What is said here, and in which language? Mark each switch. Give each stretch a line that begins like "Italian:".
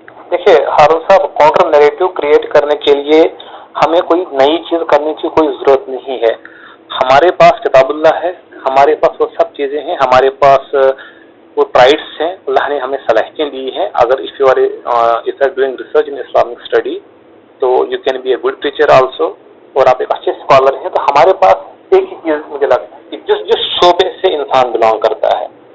Urdu: دیکھیے ہارون صاحب، counter narrative create کرنے کے لیے ہمیں کوئی نئی چیز کرنے کی کوئی ضرورت نہیں ہے. ہمارے پاس کتاب اللہ ہے، ہمارے پاس وہ سب چیزیں ہیں، ہمارے پاس وہ رائٹس ہیں، اللہ نے ہمیں صلاحیتیں دی ہیں.
English: اگر if you are doing research in Islamic study تو you can be a good teacher also،
Urdu: اور آپ ایک اچھے اسکالر ہیں. تو ہمارے پاس ایک ہی چیز مجھے لگتا ہے کہ جس شعبے سے انسان بلانگ کرتا ہے.